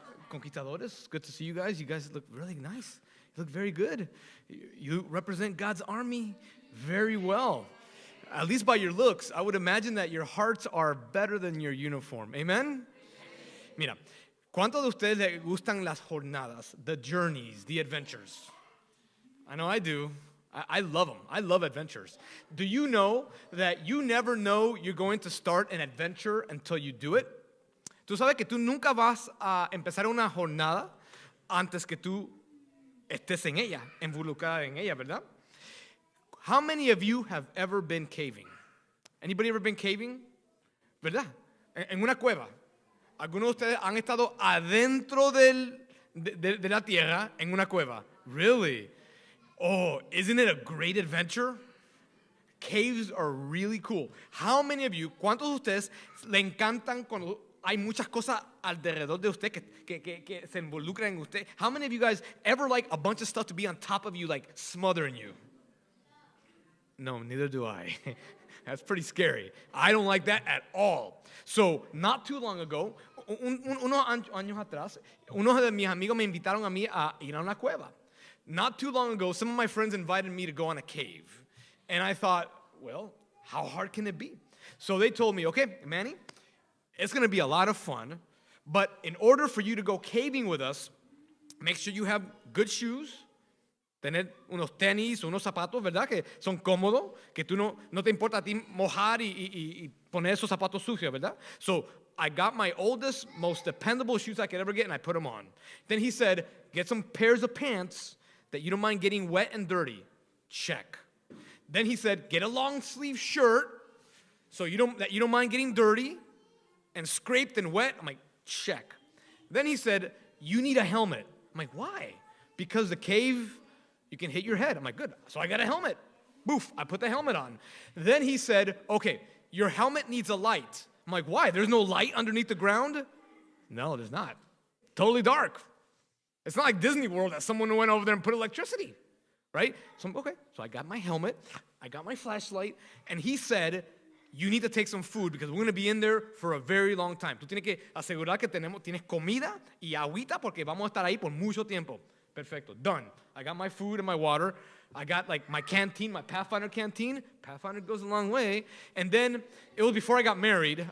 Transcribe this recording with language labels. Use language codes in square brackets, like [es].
[en] Conquistadores, good to see you guys. You guys look really nice. You look very good. You represent God's army very well. At least by your looks, I would imagine that your hearts are better than your uniform. Amen? [es] Mira, ¿cuántos de ustedes les gustan las jornadas, [en] the journeys, the adventures? I know I do. I love them. I love adventures. Do you know that you never know you're going to start an adventure until you do it? [es] Tú sabes que tú nunca vas a empezar una jornada antes que tú estés en ella, involucrada en ella, ¿verdad? [en] How many of you have ever been caving? Anybody ever been caving? [es] ¿Verdad? En una cueva. Algunos de ustedes han estado adentro de la tierra en una cueva. [en] Really? Oh, isn't it a great adventure? Caves are really cool. How many of you, [es] cuántos de ustedes le encantan cuando hay muchas cosas alrededor de usted que se involucran en usted? [en] How many of you guys ever like a bunch of stuff to be on top of you, like smothering you? No, neither do I. That's pretty scary. I don't like that at all. So, not too long ago, [es] unos años atrás, unos de mis amigos me invitaron a mí a ir a una cueva. [en] Not too long ago, some of my friends invited me to go on a cave. And I thought, well, how hard can it be? So they told me, okay, Manny, it's going to be a lot of fun, but in order for you to go caving with us, make sure you have good shoes, [es] tener unos tenis, unos zapatos, ¿verdad? Que son cómodos, que tú no te importa a ti mojar y poner esos zapatos sucios, ¿verdad? [en] So I got my oldest, most dependable shoes I could ever get, and I put them on. Then he said, get some pairs of pants that you don't mind getting wet and dirty. Check. Then he said, get a long sleeve shirt so you don't mind getting dirty and scraped and wet. I'm like, check. Then he said, you need a helmet. I'm like, why? Because the cave, you can hit your head. I'm like, good. So I got a helmet. Boof, I put the helmet on. Then he said, okay, your helmet needs a light. I'm like, why? There's no light underneath the ground? No, there's not. Totally dark. It's not like Disney World that someone went over there and put electricity, right? So, okay, so I got my helmet, I got my flashlight, and he said, you need to take some food because we're going to be in there for a very long time. [es] Tú tienes que asegurar que tienes comida y agüita porque vamos a estar ahí por mucho tiempo. Perfecto, [en] done. I got my food and my water. I got like my canteen, my Pathfinder canteen. Pathfinder goes a long way. And then, it was before I got married.